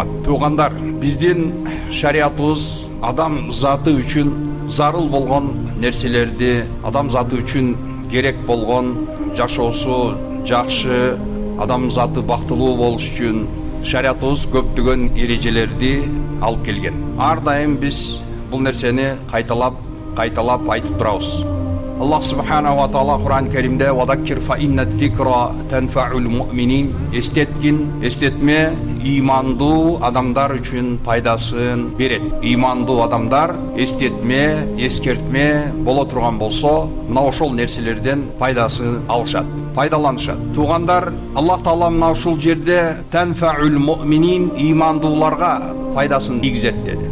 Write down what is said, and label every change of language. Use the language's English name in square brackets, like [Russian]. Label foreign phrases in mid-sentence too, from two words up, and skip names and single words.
[Kyrgyz] Туугандар, биздин шариятыбыз адам заты үчүн зарыл болгон нерселерди, адам заты үчүн керек болгон жашоосу жакшы, адам заты бактылуу болуш үчүн шариятыбыз көптөгөн эрежелерди алып келген. Ар дайым биз бул нерсени кайталап айтып турабыз. [Arabic] الله سبحانه وتعالى [Kyrgyz] Кур'ан Керимде [Arabic] «وذكر فإن الذكرى تنفع المؤمنين» [Kyrgyz] эстетме имандуу адамдар үчүн пайдасын берет. Имандуу адамдар эстетме, эскертме боло турган болсо, мына ошол нерселерден пайдасын алышат, пайдаланышат. Туугандар, Аллах Таала мына ушул жерде [Arabic] تنفع المؤمنين, [Kyrgyz] имандууларга пайдасын тийгизет деди.